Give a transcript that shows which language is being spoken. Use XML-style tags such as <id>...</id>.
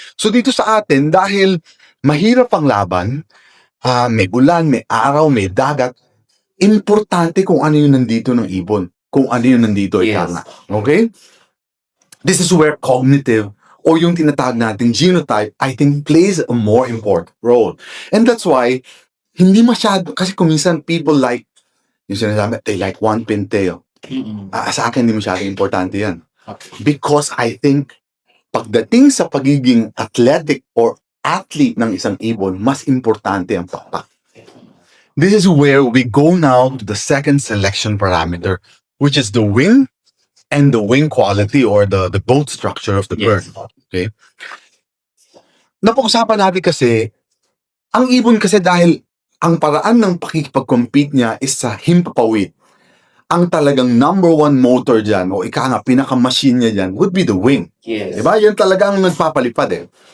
<tl>So dito sa atin, dahil mahirap ang laban, may ulan, may araw, may dagat, importante kung ano yung nandito ng ibon. Kung ano yung nandito, Yes. ika nga. Okay?</tl> <en>This is where cognitive or yung tinatawag nating genotype, I think plays a more important role. And that's why, hindi masyado, kasi kung minsan people like Yung sinasabi, they like one pintail.</en> <tl>Sa akin, hindi masyadong importante yan.</tl> <en>Okay.</en> <tl>Because I think, pagdating sa pagiging athletic or athlete ng isang ibon, mas importante ang pakpak.</tl> <en>This is where we go now to the second selection parameter, which is the wing and the wing quality or the boat structure of the bird. Okay?</en> <tl>Napag-usapan natin kasi, ang ibon kasi dahil ang paraan ng pakikipag-compete niya is sa himpapawid. Ang talagang number one motor dyan, o ika nga, pinaka-machine niya dyan, would be the wing.</tl> <en>Yes.</en> <tl>Diba? Yan talaga ang nagpapalipad eh.</tl>